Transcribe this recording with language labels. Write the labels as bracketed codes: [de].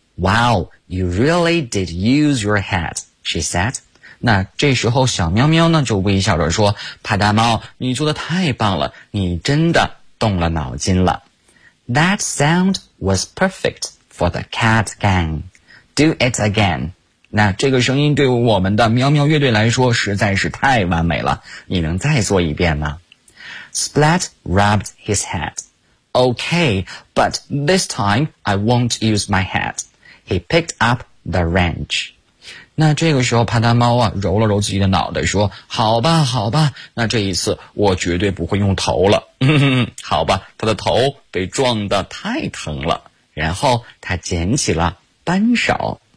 [en] Wow, you really did use your head, she said. [zh] 那这时候小喵喵呢就微笑着说，派大猫，你做得太棒了，你真的动了脑筋了。 [en] That sound was perfect for the cat gang. Do it again. [zh] 那这个声音对我们的喵喵乐队来说实在是太完美了，你能再做一遍吗？ [en] Splat rubbed his head. Okay, but this time I won't use my head. He picked up the wrench. [zh] 那这个时候派大猫啊揉了揉自己的脑袋说，好吧好吧，那这一次我绝对不会用头了。好吧，他的头被撞得太疼了，然后他捡起了扳手。